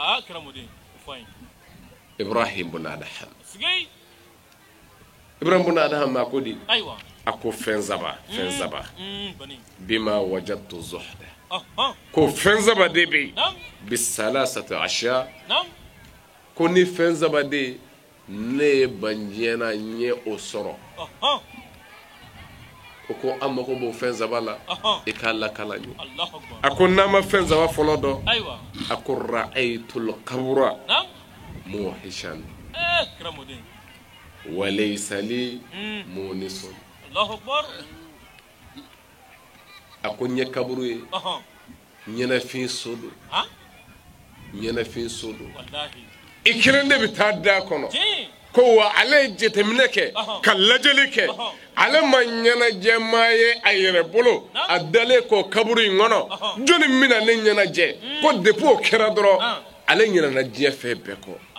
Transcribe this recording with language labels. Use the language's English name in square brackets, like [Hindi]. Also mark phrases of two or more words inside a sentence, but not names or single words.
[Bambara] Ibrahim bun Adham Ibrahim bun Adham a ko di a ko fɛn saba [Arabic] بما وجدت الزهد [Bambara] ko fɛn saba de bɛ yen [Arabic] بثلاثة أشياء [Bambara] ko ni fɛn saba de ye ne ye banjiyɛnna n ye o sɔrɔ o ko an mago b'o fɛn saba la i k'a lakala n ye a ko n'an ma fɛn saba fɔlɔ dɔn a ko [Arabic] رأيت القبر موحشا وليس لي مؤنس [Bambara] a ko n ye kaburu ye ɲɛnafin so don i kelen de bɛ taa da kɔnɔ ko wa ale ye jateminɛ kɛ ka lajɛli kɛ ale ma ɲɛnajɛmaa ye a yɛrɛ bolo a dalen ko kaburu in kɔnɔ jɔnni bɛna ne ɲɛnajɛ ko depuis o kɛra dɔrɔn ale ɲinɛna diɲɛ fɛn bɛɛ kɔ